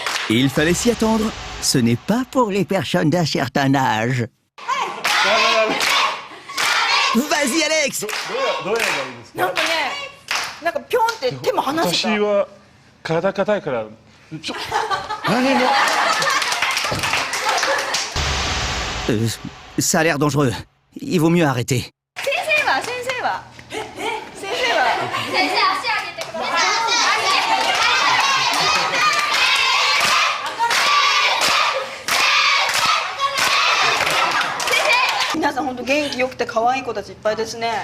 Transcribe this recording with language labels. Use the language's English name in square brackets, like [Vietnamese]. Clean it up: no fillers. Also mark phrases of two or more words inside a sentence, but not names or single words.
[French] Il fallait s'y attendre. Ce n'est pas pour les personnes d'un certain âge. Vas-y, Alex! [Japanese] どうやればいいですか？なんかね、なんかピョンって手も離せた。私は体硬いから何も。 [French] Ça a l'air dangereux. Il vaut mieux arrêter. [Japanese] 先生は先生は先生は先生、足上げてください。皆さん本当元気よくて可愛い子たちいっぱいですね。